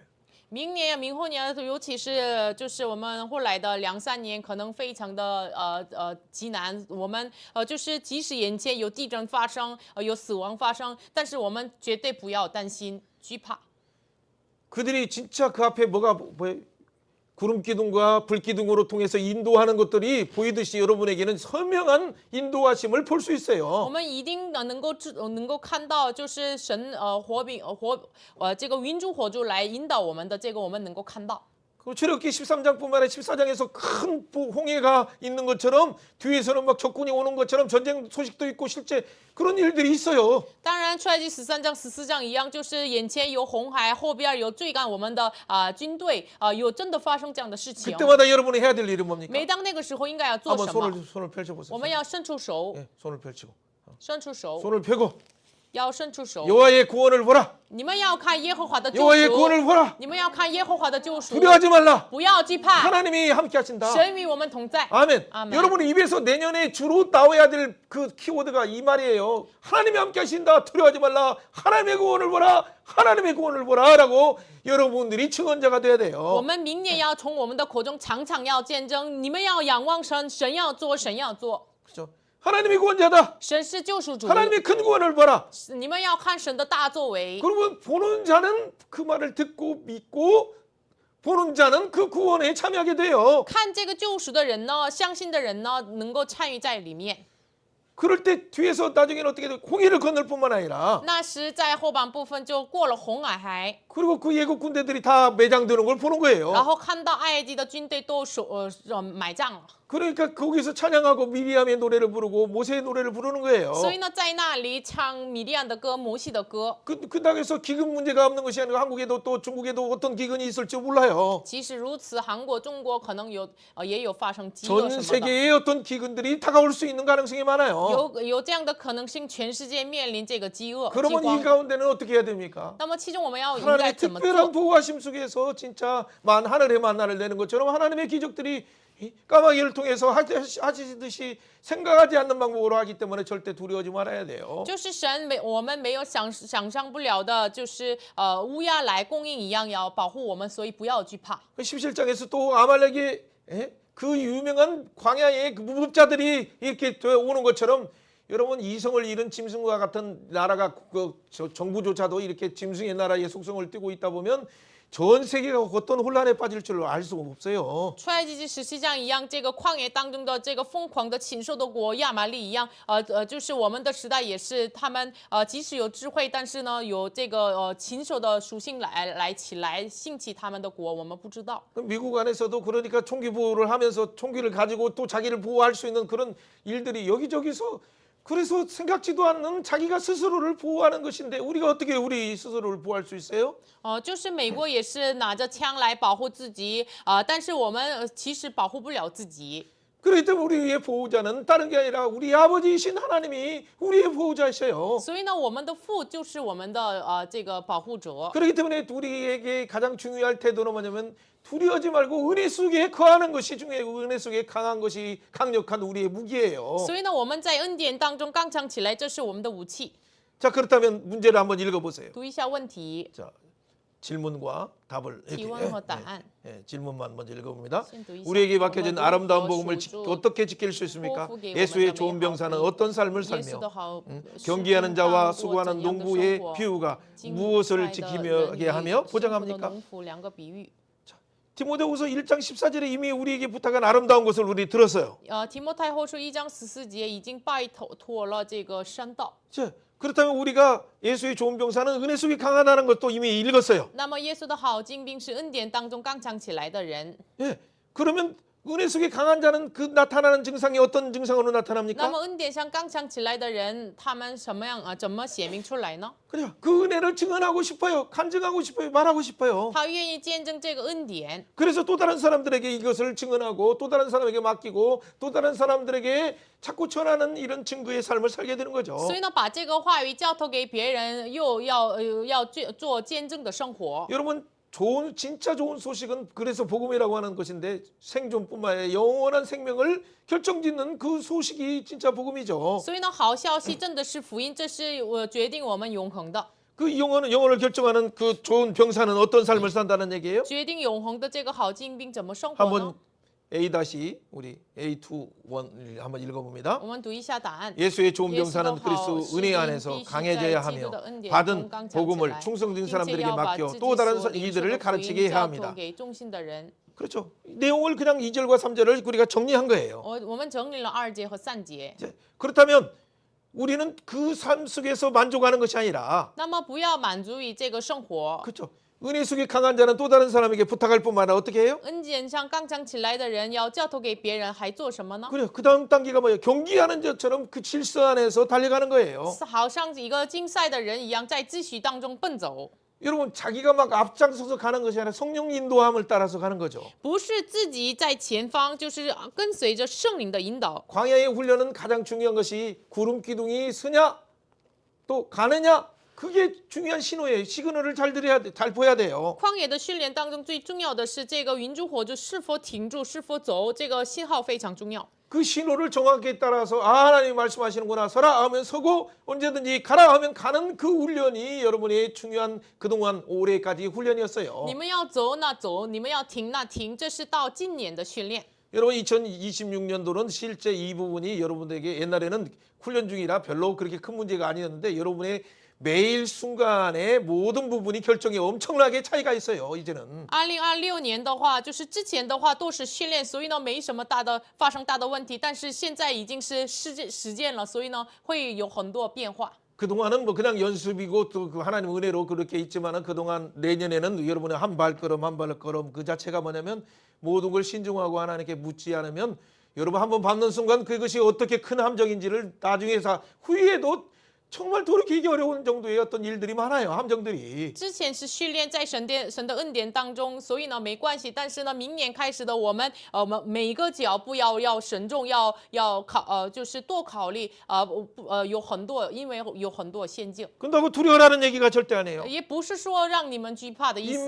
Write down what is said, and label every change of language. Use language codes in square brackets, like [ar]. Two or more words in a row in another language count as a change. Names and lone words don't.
[zh] 明年、明后年，尤其是就是我们后来的2-3年，可能非常的极难。我们就是即使眼前有地震发生，有死亡发生，但是我们绝对不要担心、惧怕。 [ko] 그들이 진짜 그 앞에 뭐가 구름 기둥과 불 기둥으로 통해서 인도하는 것들이 보이듯이 여러분에게는 선명한 인도하심을 볼 수 [zh] 我 [ko] 있어요. [zh] 们一定能够看到，就是神这个云柱火柱来引导我们的这个，我们能够看到。 [ko] 그 출애굽기 13장뿐만 아니라 14장에서 큰 홍해가 있는 것처럼 뒤에서는 막 적군이 오는 것처럼 전쟁 소식도 있고 실제 그런 일들이 있어요. [zh] 当然，出埃及13章、14章一样，就是眼前有红海，后边有追赶我们的军队，有真的发生这样的事情。 [ko] 그때마다 여러분이 해야 될 일은 뭡니까? [zh] 每当那个时候，应该要做 [ko] 한번 [zh] 什么？ [ko] 손을 펼쳐보세요. [zh] 我们要伸出手， [ko] 예, 손을 펼치고 [zh] 伸出手， [ko] 손을 펴고 [zh] 要伸出手。 [ko] 여호와의 구원을 보라. [zh] 你们要看耶和华的救 [ko] 여호와의 [zh] 赎， [ko] 구원을 보라. [zh] 你们要看耶和华的救赎， [ko] 두려워하지 말라. [zh] 不要惧怕， [ko] 하나님이 함께 하신다. [zh] 神与我们同在。 [ko] 아멘. 아멘. 여러분의 입에서 내년에 주로 나와야 될 그 키워드가 이 말이에요. 하나님이 함께 하신다. 두려워하지 말라. 하나님의 구원을 보라. 하나님의 구원을 보라라고 여러분들이 증언자가 돼야 [zh] 我 [ko] 돼요. [zh] 们明年要从我们的口中常常要见证，你们要仰望神，神要做，神要做， [ko] 그렇죠? 하나님이 구원자다. [zh] 神是救赎主。 [ko] 하나님의 큰 구원을 보라. [zh] 你们要看神的大作为。 [ko] 그러면 보는 자는 그 말을 듣고 믿고 보는 자는 그 구원에 참여하게 돼요. [zh] 看这个救赎的人呢，相信的人呢，能够参与在里面。 [ko] 그럴 때 뒤에서 나중에는 어떻게 돼? 홍해를 건널 뿐만 아니라 [zh] 那时在后半部分就过了红海， [ko] 그리고 그 예국 군대들이 다 매장되는 걸 보는 [zh] 然 [ko] 거예요. [zh] 后看到埃及的军队都买账了。 [ko] 그러니까 거기서 찬양하고 미리암의 노래를 부르고 모세의 노래를 부르는 거예요. [zh] 所以呢，在那里唱米利亚的歌、摩西的歌。 [ko] 그 당에서 기근 문제가 없는 것이 아니라 한국에도 또 중국에도 어떤 기근이 있을지 몰라요. [zh] 即使如此，韩国、中国可能也有发生饥饿 [ko] 전 [zh] 什么的， [ko] 세계에 어떤 기근들이 다가올 수 있는 가능성이 많아요. [zh] 有这样的可能性，全世界面临这个饥饿、饥 [ko] 그러면 이 [zh] 荒。 [ko] 가운데는 어떻게 해야 됩니까? [zh] 那么其中我们要应该 [ko] 하나님의 [zh] 怎么 [ko] 특별한 [zh] 做？ [ko] 보호하심 속에서 진짜 하늘의 만나를 내는 것처럼 하나님의 기적들이 이 까마귀를 통해서 하시듯이 생각하지 않는 방법으로 하기 때문에 절대 두려워하지 말아야 돼요. [zh] 就是神我们没有想象不了的，就是乌鸦来供应一样，要保护我们，所以不要惧怕。 [ko] 17장에서 또 아말렉의 그 유명한 광야의 그 무법자들이 이렇게 오는 것처럼 여러분 이성을 잃은 짐승과 같은 나라가 그 정부조차도 이렇게 짐승의 나라의 속성을 띠고 있다 보면 전 세계가 어떤 혼란에 빠질 줄 알 수가 없어요. [zh] 出埃及记17章一样，这个旷野当中的这个疯狂的禽兽的国亚玛利一样，就是我们的时代也是，他们即使有智慧，但是呢有这个禽兽的属性来兴起他们的国，我们不知道。 [ko] 미국 안에서도 그러니까 총기 보호를 하면서 총기를 가지고 또 자기를 보호할 수 있는 그런 일들이 여기저기서 그래서 생각지도 않는 자기가 스스로를 보호하는 것인데 우리가 어떻게 우리 스스로를 보호할 수 있어요? [zh] 就是美国也是拿着枪来保护自己，但是我们其实保护不了自己。 [ko] 그렇기 때문에 우리의 보호자는 다른 게 아니라 우리 아버지이신 하나님이 우리의 보호자이셔요. [zh] 所以呢，我们的父就是我们的这个保护者。 [ko] 그렇기 때문에 우리에게 가장 중요할 태도는 뭐냐면 두려워하지 말고 은혜 속에 거하는 것이 중요해요. 은혜 속에 강한 것이 강력한 우리의 무기예요. [zh] 所以呢，我们在恩典当中刚强起来，这是我们的武器。 [ko] 자 그렇다면 문제를 한번 읽어보세요. [zh] 读一下问题， [ko] 자 질문과 답을 이렇게, [zh] 提问和答案。 [ko] 질문만 먼저 읽어봅니다. [zh] 先读一下 [ko] 우리에게 맡겨진 [zh] 我们 [ko] 아름다운 [zh] 如何 [ko] 복음을 [zh] 守住 [ko] 어떻게 지킬 수 있습니까? [zh] 托付给我们的 [ko] 예수의 [zh] 美 [ko] 좋은 [zh] 好 [ko] 병사는 [zh] 的 [ko] 어떤 삶을 [zh] 耶稣 [ko] 살며 [zh] 的好 [ko] 경기하는 자와 수고하는 [zh] 怎样的 [ko] 농부의 [zh] 生活 [ko] 비유가 [zh] 经 [ko] 무엇을 [zh] 快的 [ko] 지키게 [zh] 人与 [ko] 하며 [zh] 辛苦的 [ko] 보장합니까? [zh] 农夫两个比喻。 [ko] 디모데후서 1장 14절에 이미 우리에게 부탁한 아름다운 것을 우리 들었어요. [zh] 提摩太后书1章14节已经拜托了这个山道。 [ko] 자, 그렇다면 우리가 예수의 좋은 병사는 은혜 속에 강하다는 것도 이미 읽었어요. [zh] 那么耶稣的好精兵是恩典当中刚强起来的人。 [ko] 예, 그러면 은혜 속에 강한 자는 그 나타나는 증상이 어떤 증상으로 [zh] 那 [ko] 나타납니까? [zh] 么恩典上刚强起来的人，他们怎么显明出来呢？ [ko] 그래요. 그 은혜를 증언하고 싶어요. 간증하고 싶어요. 말하고 싶어요. [zh] 他愿意见证这个恩典， [ko] 그래서 또 다른 사람들에게 이것을 증언하고 또 다른 사람에게 맡기고 또 다른 사람들에게 자꾸 전하는 이런 증거의 삶을 살게 되는 거죠. [zh] 所以呢，把这个话语交托给别人，又要做见证的生活。 [ko] 여러분 진짜 좋은 소식은 그래서 복음이라고 하는 것인데 생존뿐만 아니라 영원한 생명을 결정짓는 그 소식이 진짜 복음이죠. [zh] 所以呢，好消息真的是福音，这是决定我们永恒的， [ko] 그 영혼을 결정하는 그 좋은 병사는 어떤 삶을 산다는 얘기예요? [zh] 决定永恒的这个好精兵怎么生活 [ko] 한번 [zh] 呢？ [ko] A 다시 우리 A21 한번 읽어봅니다. [zh] 我们读一下答案。 [ko] 예수의 좋은 예수가 병사는 그리스도 은혜 안에서 강해져야 하며 받은 복음을 충성된 사람들에게 맡겨 또 다른 이들을 가르치게 해야 합니다. [zh] 给忠心的人。 [ko] 그렇죠. 내용을 그냥 2절과 3절을 우리가 정리한 거예요. [zh] 我们整理了2节和3节。 [ko] 이제 그렇다면 우리는 그 삶 속에서 만족하는 것이 아니라 [zh] 那么不要满足于这个生活， [ko] 그렇죠. 은혜 속에 강한 자는 또 다른 사람에게 부탁할 뿐만 아니라 어떻게 해요? [zh] 恩典上刚强起来的人要交托给别人，还做什么呢？ [ko] 그래요. 그 다음 단계가 뭐예요? 경기하는 자처럼 그 질서 안에서 달려가는 거예요. [zh] 好像一个竞赛的人一样，在秩序当中奔走， [ko] 여러분 자기가 막 앞장서서 가는 것이 아니라 성령 인도함을 따라서 가는 거죠. [zh] 不是自己在前方，就是跟随着圣灵的引导。 [ko] 광야의 훈련은 가장 중요한 것이 구름 기둥이 서냐 또 가느냐 그게 중요한 신호예요. 시그널을 잘 보여야 돼요. [zh] 旷野的训练当中最重要的是这个云柱火柱是否停住，是否走，这个信号非常重要。 [ko] 그 신호를 정확하게 따라서 하나님이 말씀하시는구나 서라 하면 서고 언제든지 가라 하면 가는 그 훈련이 여러분의 중요한 그동안 올해까지 훈련이었어요. [zh] 你们要走那走，你们要停那停，这是到今年的训练。 [ko] 여러분 2026년도는 실제 이 부분이 여러분들에게 옛날에는 훈련 중이라 별로 그렇게 큰 문제가 아니었는데 여러분의 매일 순간의 모든 부분이 결정이 엄청나게 차이가 있어요. 이제는. [zh] 2026 年的话，就是之前的话都是训练，所以呢没什么发生大的问题。但是现在已经是实践了，所以呢会有很多变化。 [ko] 그동안은 뭐 그냥 연습이고 또 그 하나님 은혜로 그렇게 있지만은 그동안 내년에는 여러분의 한 발걸음 그 자체가 뭐냐면 모든 걸 신중하고 하나님께 묻지 않으면 여러분 한번 밟는 순간 그것이 어떻게 큰 함정인지를 나중에 후회해도 정말 돌이키기 어려운 정도의 어떤 일들이 많아요. 함정들이. [zh] 之前是训练在神的恩典当中，所以呢没关系。但是呢，明年开始的我们每一个脚步要慎重，要就是多考虑有很多，因为有很多陷阱。 [ko] 그런다고 두려워라는 얘기가 절대 아니에요. [zh] 也不是说让你们惧怕的意思。